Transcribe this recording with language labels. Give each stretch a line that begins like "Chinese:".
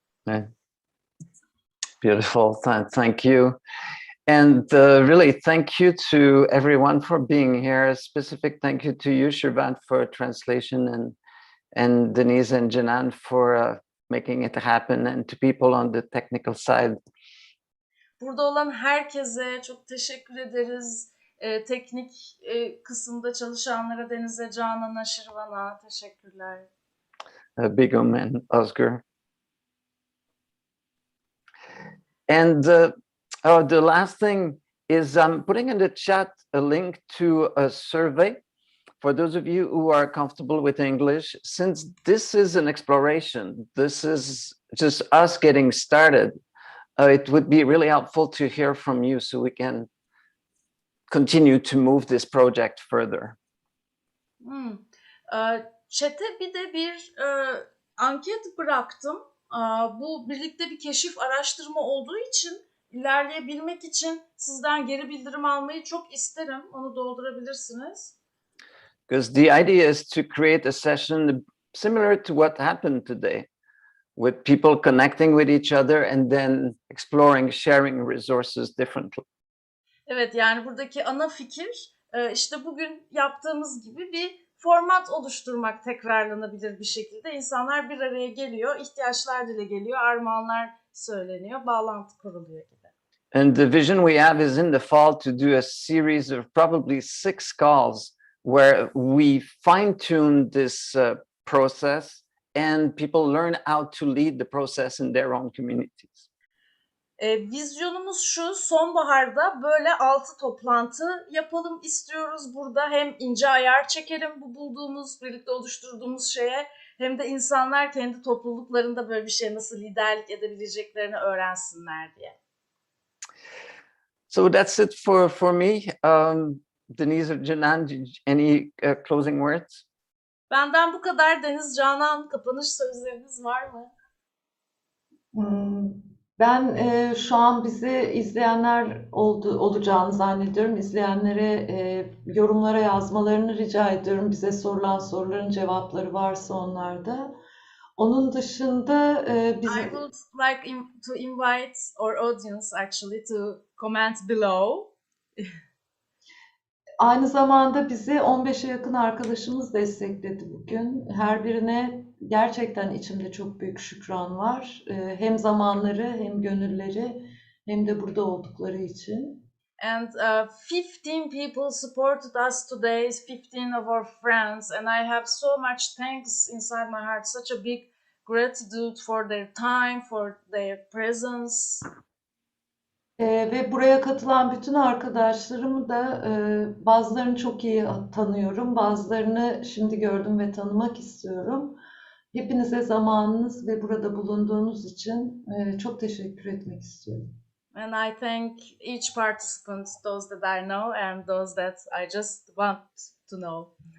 English: Right. Beautiful. Thank you. And really, thank you to everyone for being here. A specific thank you to you, Shirvan, for translation, and Denise and Janan for making it happen, and to people on the technical side.
Turkish: Burada olan herkese çok teşekkür ederiz. Teknik kısımda çalışanlara, Deniz'e, Canan'a, Şirvan'a teşekkürler.
English: Begüm and Özgür. And the last thing is I'm putting in the chat a link to a survey for those of you who are comfortable with English. Since this is an exploration, this is just us getting started, it would be really helpful to hear from you so we can continue to move this project further.
Turkish: Chat'e bir de bir anket bıraktım. Bu birlikte bir keşif araştırma olduğu için ilerleyebilmek için sizden geri bildirim almayı çok isterim. Onu doldurabilirsiniz.
English: Because the idea is to create a session similar to what happened today, with people connecting with each other and then exploring, sharing resources differently.
Turkish: Evet, yani buradaki ana fikir işte bugün yaptığımız gibi bir format oluşturmak tekrarlanabilir bir şekilde. İnsanlar bir araya geliyor, ihtiyaçlar dile geliyor, armağanlar söyleniyor, bağlantı kuruluyor gibi.
English: And the vision we have is in the fall to do a series of probably 6 calls where we fine-tune this process and people learn how to lead the process in their own communities.
Turkish: Vizyonumuz şu, sonbaharda böyle 6 toplantı yapalım istiyoruz burada. Hem ince ayar çekelim bu bulduğumuz, birlikte oluşturduğumuz şeye, hem de insanlar kendi topluluklarında böyle bir şeye nasıl liderlik edebileceklerini öğrensinler diye.
English: So that's it for me. Denise or Canan, any closing words?
Turkish: Benden bu kadar. Deniz, Canan, kapanış sözleriniz var mı? Ben şu an bizi izleyenler olacağını zannediyorum. İzleyenlere yorumlara yazmalarını rica ediyorum. Bize sorulan soruların cevapları varsa onlarda. Onun dışında
English: I would like to invite our audience actually to comment below.
Turkish: Aynı zamanda bizi 15'e yakın arkadaşımız destekledi bugün. Her birine gerçekten içimde çok büyük şükran var. Hem zamanları, hem gönülleri, hem de burada oldukları için.
English: And 15 people supported us today, 15 of our friends, and I have so much thanks inside my heart, such a big gratitude for their time, for their presence.
Turkish: Ve buraya katılan bütün arkadaşlarımı da bazılarını çok iyi tanıyorum, bazılarını şimdi gördüm ve tanımak istiyorum. Hepinize zamanınız ve burada bulunduğunuz için çok teşekkür etmek istiyorum.
English: And I thank each participant, those that I know and those that I just want to know.